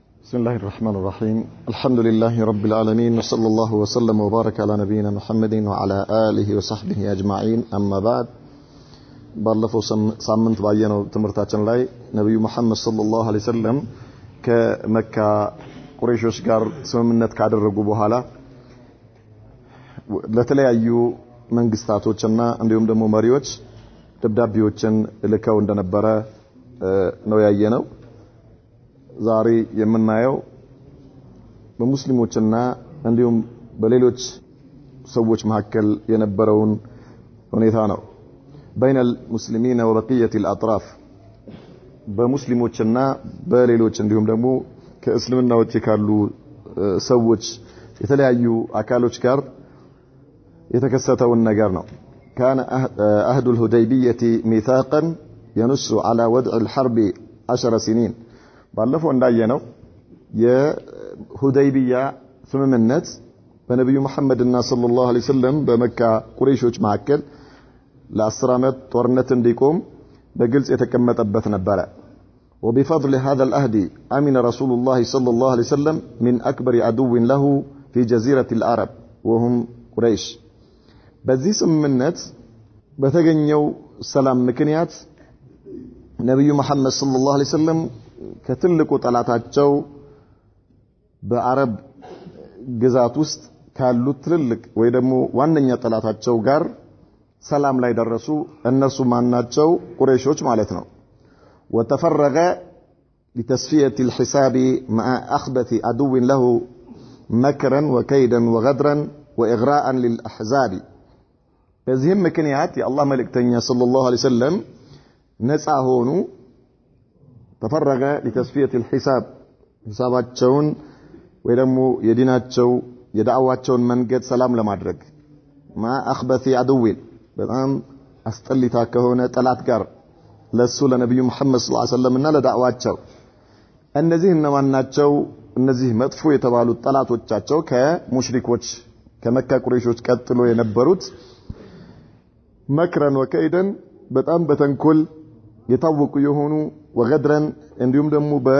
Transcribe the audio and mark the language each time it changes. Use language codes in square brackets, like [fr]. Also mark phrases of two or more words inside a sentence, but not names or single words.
[ar] بسم الله الرحمن الرحيم الحمد لله رب العالمين وصلى الله وسلم وبارك على نبينا محمد وعلى آله وصحبه أجمعين أما بعد [am] ባለፈው ሳምንት ባየነው ትምርታችን ላይ ነብዩ መሐመድ [ar] صلى الله عليه وسلم [am] ከመካ ቁረይሾች ጋር ስምምነት ካደረጉ በኋላ ለተለያዩ መንግስታቶችና እንዲሁም ደግሞ መሪዎች ደብዳቤዎችን ልከው እንደነበረ ነው ያየነው። ዛሬ የምናየው በሙስሊሞችና እንዲሁም በሌሎች ሰዎች መካከል የነበረውን ሁኔታ ነው። [ar] بين المسلمين وبقية الأطراف [am] በሙስሊሞችና በሌሎች እንዲሁም ደግሞ ከእስልምና ውጪ ካሉ ሰዎች የተለያዩ አካሎች ጋር የተከሰተውን ነገር ነው። [ar] كان عهد الحديبية ميثاقا ينص على وضع الحرب 10 سنين [am] ባለፈው እንዳየነው የሁደይቢያ ስምምነት በነብዩ መሐመድና [ar] صلى الله عليه وسلم [am] በመካ ቁረይሾች መካከል ለ10 ዓመት ጦርነት እንዲቆም በግልጽ የተቀመጠበት ነበር። [ar] وبفضل هذا العهد امن رسول الله صلى الله عليه وسلم من اكبر عدو له في جزيرة العرب وهم قريش [am] በዚህ ስምምነት በተገኘው ሰላም ምክንያት ነብዩ መሐመድ [ar] صلى الله عليه وسلم [am] ከትልቁ ጠላታቸው በአረብ ግዛት ውስጥ ካሉት ትልልቅ ወይ ደግሞ ዋነኛ ጠላታቸው ጋር ሰላም ላይ ደረሱ። እነሱ ማናቸው? ቁረይሾች ማለት ነው። [ar] وتفرغ لتصفية الحساب مع أخبث عدو له مكرا وكيدا وغدرا وإغراء للأحزاب [am] በዚህም ምክንያት የአላህ መልእክተኛ [ar] صلى الله عليه وسلم [am] ነፃ ሆኑ። [ar] تفرغ لتصفية الحساب [am] ሂሳባቸውን ወይ ደግሞ የዲናቸው የዳዕዋቸውን መንገድ ሰላም ለማድረግ [ar] ما أخبث عدو [am] በጣም አስጠሊታ ከሆነ ጠላት ጋር ለሱ ለነብዩ መሐመድ [ar] صلى الله عليه وسلم [am] እና ለዳዕዋቸው እነዚህ እነማን ናቸው? እነዚህ መጥፎ የተባሉት ጠላቶቻቸው ከሙሽሪኮች ከመካ ቁረይሾች ቀጥሎ የነበሩት [ar] مكرا وكيدا [am] በጣም በተንኮል የታወቁ የሆኑ ወገድረን እንዲሁም ደግሞ